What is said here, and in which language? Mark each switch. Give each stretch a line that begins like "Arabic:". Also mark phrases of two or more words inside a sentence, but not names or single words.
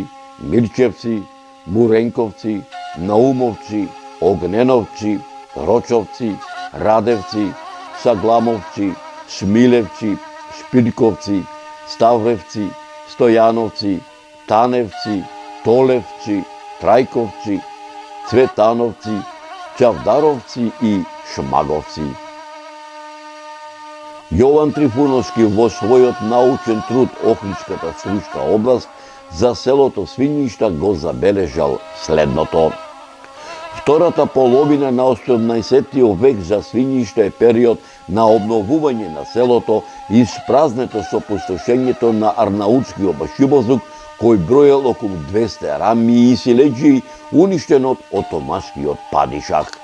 Macedonian: Мирчевци, Муренковци, Наумовци, Огненовци, Рочовци, Радевци, Сагламовци, Смилевци, Шпирковци, Ставревци, Стојановци, Таневци, Толевци, Трајковци, Цветановци, Чавдаровци и Шмаговци. Јован Трифуновски во својот научен труд Охридската столичка област за селото Свињишта го забележал следното. Втората половина на 18 век за Свињишта е период на обновување на селото испразнето со пустошењето на арнаутскиот башибозук кој броел околу 200 рами и силеџи уништен од отомашкиот падишах.